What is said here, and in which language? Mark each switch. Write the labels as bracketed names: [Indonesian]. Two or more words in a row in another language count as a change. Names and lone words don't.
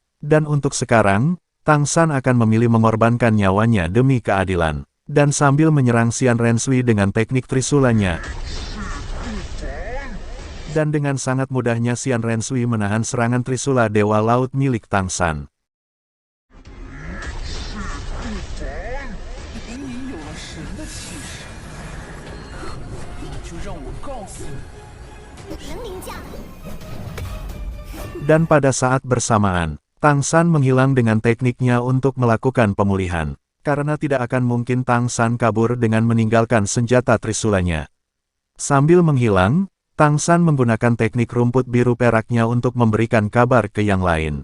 [Indonesian] Dan untuk sekarang, Tang San akan memilih mengorbankan nyawanya demi keadilan. Dan sambil menyerang Xian Renshui dengan teknik trisulanya. Dan dengan sangat mudahnya Xian Renshui menahan serangan trisula Dewa Laut milik Tang San. [Chinese] 隐隐有了神的气势，那就让我告诉你。 [Indonesian] Dan pada saat bersamaan, Tang San menghilang dengan tekniknya untuk melakukan pemulihan. Karena tidak akan mungkin Tang San kabur dengan meninggalkan senjata trisulanya. Sambil menghilang, Tang San menggunakan teknik rumput biru peraknya untuk memberikan kabar ke yang lain.